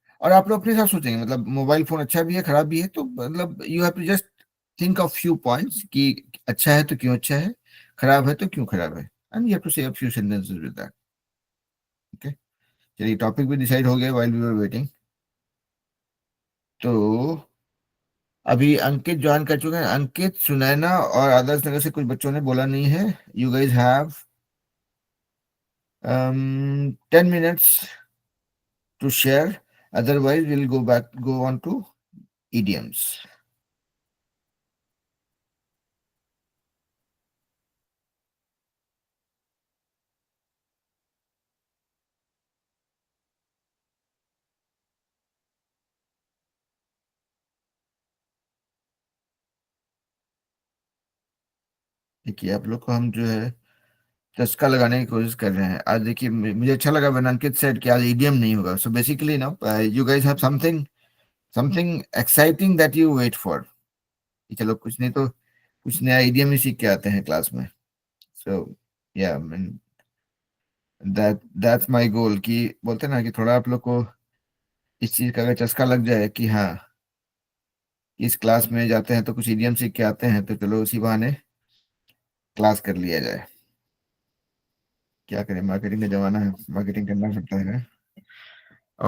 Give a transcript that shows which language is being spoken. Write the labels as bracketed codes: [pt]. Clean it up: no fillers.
[hi] और आप लोग अपने साथ सोचेंगे, मतलब मोबाइल फोन अच्छा भी है खराब भी है, तो मतलब [en] you have to just think of few points [hi] कि अच्छा है तो क्यों अच्छा है, खराब है तो क्यों खराब है, [en] and you have to say a few sentences with that, [hi] okay. चलिए टॉपिक भी डिसाइड हो गया [en] While we were waiting. [hi] तो अभी अंकित ज्वाइन कर चुके हैं। अंकित, सुनैना और आदर्श नगर से कुछ बच्चों ने बोला नहीं है। [en] You guys have 10 minutes to share, otherwise we'll go on to idioms. [hi] देखिए आप लोग को हम जो है चस्का लगाने की कोशिश कर रहे हैं आज। देखिए मुझे अच्छा लगा [en] when Ankit said [hi] कि आज idiom नहीं होगा। [en] So basically now you guys have something exciting that you wait for। [hi] कि चलो कुछ नहीं तो कुछ नया idiom ही सीख के आते हैं क्लास में। [en] So yeah, I mean, that's my goal। [hi] कि बोलते हैं ना कि थोड़ा आप लोग को इस चीज का अगर चस्का लग जाए कि हाँ इस क्लास में जाते हैं तो कुछ idiom सीख के आते हैं, तो चलो उसी बहाने क्लास कर लिया जाए। क्या करें, मार्केटिंग का जमाना है, मार्केटिंग करना पड़ता है ना।